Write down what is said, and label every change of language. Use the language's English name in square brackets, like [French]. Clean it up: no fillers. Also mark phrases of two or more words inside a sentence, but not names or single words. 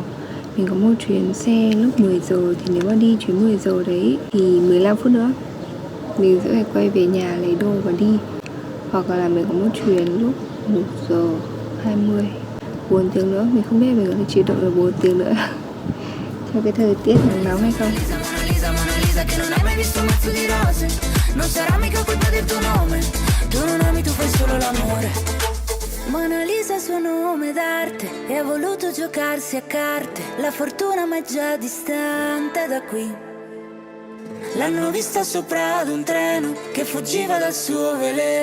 [Vietnamese] Mình có một chuyến xe lúc 10 giờ. Thì nếu mà đi chuyến 10 giờ đấy thì 15 phút nữa mình sẽ phải quay về nhà lấy đồ và đi. Hoặc là mình có một chuyến lúc 1 giờ 20, 4 tiếng nữa. Mình không biết mình có thể chịu đựng được 4 tiếng nữa theo cái thời tiết nắng nóng hay không. [Italian] Mona Lisa che non hai mai visto un mazzo di rose. Non sarà mica colpa del tuo nome. Tu non ami, tu fai solo l'amore. Mona Lisa suo nome d'arte e ha voluto giocarsi a carte. La fortuna ma è già distante da qui. L'hanno vista sopra ad un treno che fuggiva dal suo veleno.